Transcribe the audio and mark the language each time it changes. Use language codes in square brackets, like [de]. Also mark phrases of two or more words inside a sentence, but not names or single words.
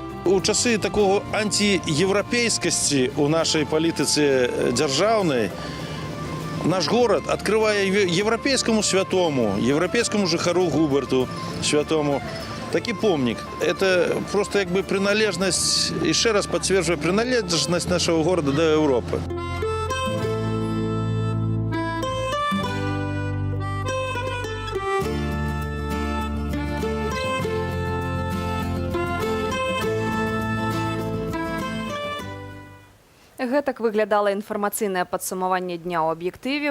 [uk] у часи такого антиєвропейськості у нашій політиці державної наш город відкриває європейському святому, європейському жихару Губерту святому такий помник. Це просто якби приналежність, і ще раз підтверджує приналежність нашого города до Європи. [be] Гэтак выглядала інфармацыйнае падсумаванне дня ў аб'ектыве.